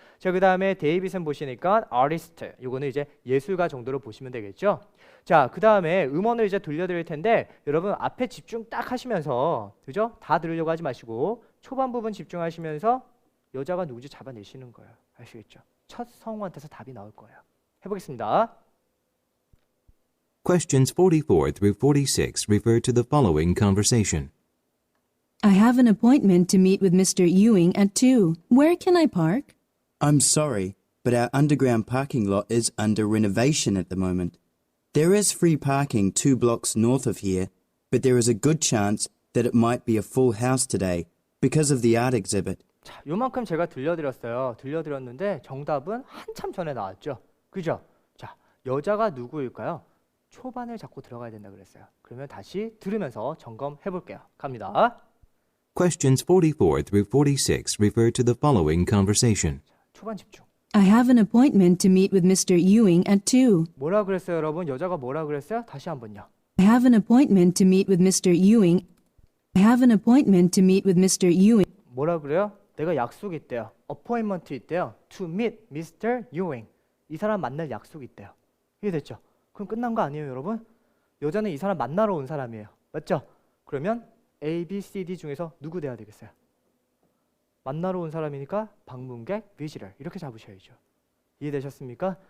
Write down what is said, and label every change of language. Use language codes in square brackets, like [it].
[ko] 자, 그 다음에 데이빗은 보시니까 artist, 요거는 이제 예술가 정도로 보시면 되겠죠. 자, 그 다음에 음원을 이제 돌려드릴 텐데 여러분 앞에 집중 딱 하시면서 그죠? 다 들으려고 하지 마시고 초반 부분 집중하시면서 여자가 누군지 잡아내시는 거예요. 아시겠죠? 첫 성우한테서 답이 나올 거예요. 해보겠습니다. [en] Questions 44 through 46 refer to the following conversation. I have an appointment to meet with Mr. Ewing at 2. Where can I park? I'm sorry, but our underground parking lot is under renovation at the moment. There is free parking 2 blocks north of here, but there is a good chance that it might be a full house today because of the art exhibit. [ko] 자, 요만큼 제가 들려드렸는데 정답은 한참 전에 나왔죠. 그죠? 자, 여자가 누구일까요? 초반을 잡고 들어가야 된다 그랬어요. 그러면 다시 들으면서 점검해 볼게요. 갑니다. [en] Questions 44 through 46 refer to the following conversation. [ko] 초반 집중. [en] I have an appointment to meet with Mr. Ewing at 2. [ko] 뭐라 그랬어요, 여러분? 여자가 뭐라 그랬어요? 다시 한번요. [en] I have an appointment to meet with Mr. Ewing. I have an appointment to meet with Mr. Ewing. [ko] 뭐라 그래요? 내가 약속이 있대요. appointment 있대요. [en] to meet Mr. Ewing. [ko] 이 사람 만날 약속이 있대요. 이해됐죠? 그럼 끝난 거 아니에요, 여러분? 여자는 이 사람 만나러 온 사람이에요. 맞죠? 그러면 A, B, C, D 중에서 누구 돼야 되겠어요? 만나러 온 사람이니까 방문객, visitor 이렇게 잡으셔야죠. 이해되셨습니까?